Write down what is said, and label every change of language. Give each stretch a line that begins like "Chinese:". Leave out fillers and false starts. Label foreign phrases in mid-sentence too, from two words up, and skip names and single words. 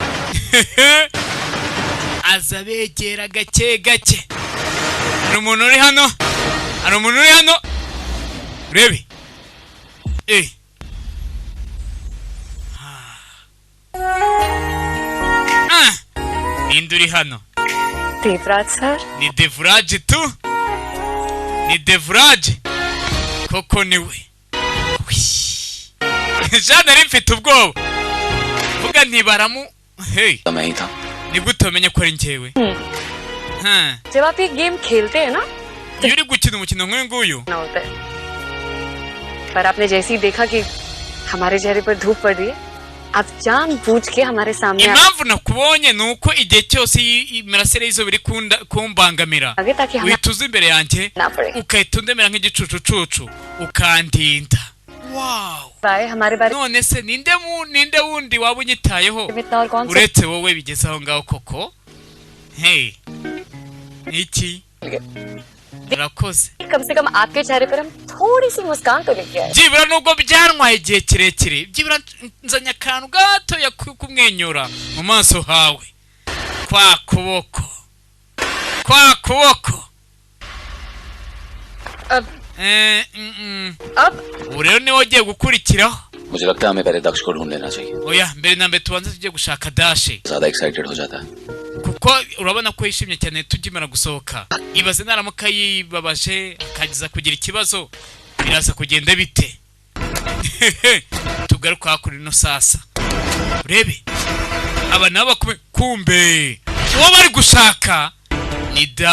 Kinyarwanda: aza begera gake gake hari umuntu uri hano urebe Induri hano Devraj sir ni Devraj tu ni Devraj koko niwe Jana rimfite ubwoba vuga ntibaramu hey
Hindi: मैं ही था
Kinyarwanda: ni gutomenye ko ari ngewe
Hindi: जब आप ये गेम खेलते हैं ना
Kinyarwanda: iyo uri gukina umukino nk'uyu nguyu
Hindi: ना होता है पर आपने जैसे ही देखा कि हमारे चेहरे पर धूप पड़ रही है आप जानबूझ के हमारे सामने
Kinyarwanda: impamvu nakubonye nuko igihe cyose imirasire y'izuba iri kumbangamira wituza imbere yanjye ukahita undemera nk'igicucucucu ukandinda wow none se ninde wundi waba unyitayeho uretse wowe bigeze aho ngaho koko hey iki urakoze
Hindi: कम से कम आपके चेहरे पर हम थोड़ी सी मुस्कान तो लेके आए
Kinyarwanda: byibura nubwo byantwaye igihe kirekire byibura nzanya akantu gato kumwenyura mu maso hawe kwa kuboko
Hindi: अब
Kinyarwanda: urero niwe ugiye gukurikiraho
Hindi: मुझे लगता है हमें पहले दक्ष को ढूंढ लेना चाहिए
Kinyarwanda: oya mbere na mbere tubanze tujye gushaka Dashi
Hindi: ज़्यादा एक्साइटेड हो जाता है
Kinyarwanda: kuko urabona ko yishimye cyane tugimara gusohoka ibaze naramuka yibabaje akagiza kugira ikibazo biraza kugenda bite tugaruka kuri no sasa urebe aba nabo kumbe uwo bari gushaka ni